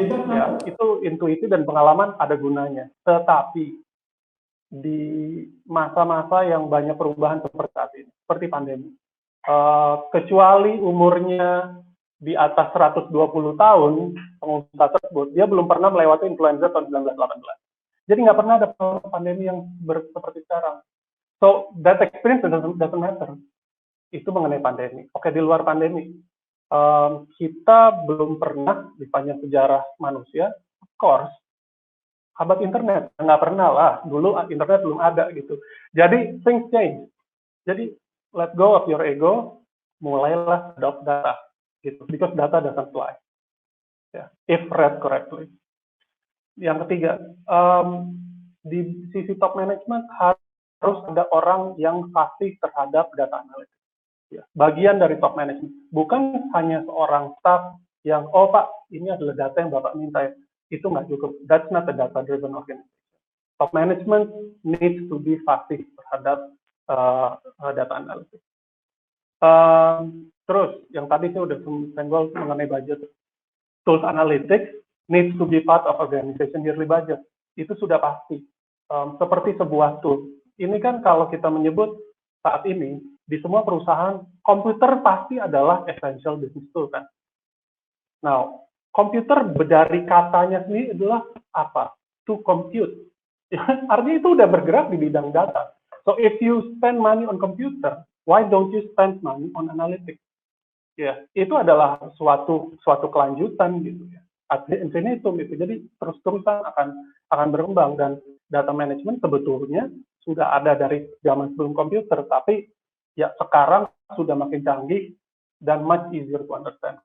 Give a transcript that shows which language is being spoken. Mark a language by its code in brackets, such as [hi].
[id] Ya, itu intuisi dan pengalaman ada gunanya. Tetapi di masa-masa yang banyak perubahan seperti saat ini, seperti pandemi, kecuali umurnya di atas 120 tahun, pengusaha tersebut, dia belum pernah melewati influenza tahun 1918. Jadi nggak pernah ada pandemi yang seperti sekarang. [en] So, that experience doesn't matter. [id] Itu mengenai pandemi. Oke, di luar pandemi, kita belum pernah di panjang sejarah manusia, [en] of course, [id] abad internet. Nggak pernah lah, dulu internet belum ada gitu. [en] Jadi, things change. Jadi, let go of your ego, mulailah adopt data. Gitu, because data doesn't lie. Yeah, if read correctly. [id] Yang ketiga, di sisi top management harus ada orang yang fasih terhadap data analytics. Ya, bagian dari top management, bukan hanya seorang staff yang Pak, ini adalah data yang Bapak minta ya. Itu nggak cukup. [en] That's not a data driven organization. Top management needs to be [id] fasih terhadap [en] data analytics. [id] Terus, yang tadi saya udah senggol mengenai budget. [en] Tools analytics needs to be part of organization yearly budget. [id] Itu sudah pasti. Seperti sebuah tool. Ini kan kalau kita menyebut saat ini, di semua perusahaan, komputer pasti adalah [en] essential business tool [id] kan. Now, komputer dari katanya sendiri adalah apa? [en] To compute. [id] Artinya itu udah bergerak di bidang data. [en] So, if you spend money on computer, why don't you spend money on analytics? [id] Ya, itu adalah suatu kelanjutan gitu ya. Ad infinitum itu. Jadi terus-terusan akan berkembang dan data management sebetulnya sudah ada dari zaman sebelum komputer, tapi ya sekarang sudah makin canggih dan [en] much easier to understand.